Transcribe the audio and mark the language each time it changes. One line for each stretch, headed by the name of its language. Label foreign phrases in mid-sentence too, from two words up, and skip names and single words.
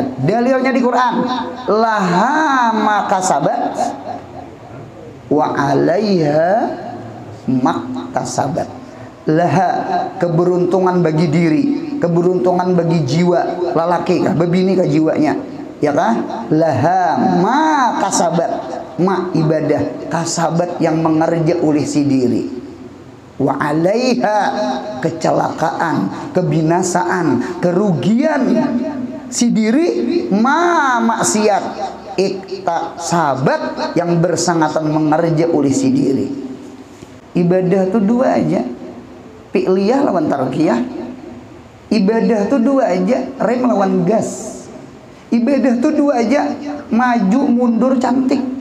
Banjar: Dalilnya di Quran,
Arabic: لها ما كسبت وعليها ما اكتسبت.
Banjar: Laha, keberuntungan bagi diri, keberuntungan bagi jiwa, lalaki kah, bebini kah jiwanya, ya kah?
Arabic: لها ما كسبت,
Banjar: ma ibadah, kasabat yang mengerja oleh si diri.
Arabic: وعليها,
Banjar: kecelakaan, kebinasaan, kerugian si diri, ma maksiat, iktasabat yang bersangatan mengerja oleh si diri. Ibadah tuh dua aja, fi'liyah lawan tarkiyah. Ibadah tuh dua aja, rem lawan gas. Ibadah tuh dua aja, maju mundur cantik.